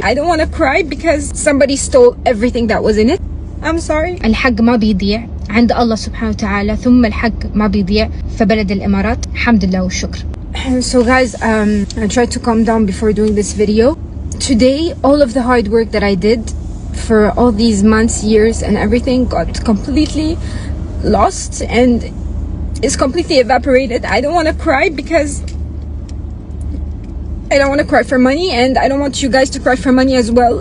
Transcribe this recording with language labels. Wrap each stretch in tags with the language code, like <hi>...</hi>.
<en>I don't want to cry because somebody stole everything that was in it. I'm sorry.</en> <ar>الحق ما بيضيع عند الله سبحانه وتعالى، ثم الحق ما بيضيع في بلد الإمارات. الحمد لله والشكر.</ar> <en>So guys, I tried to calm down before doing this video. Today, all of the hard work that I did for all these months, years and everything got completely lost and is completely evaporated. I don't want to cry because I don't want to cry for money, and I don't want you guys to cry for money as well.</en>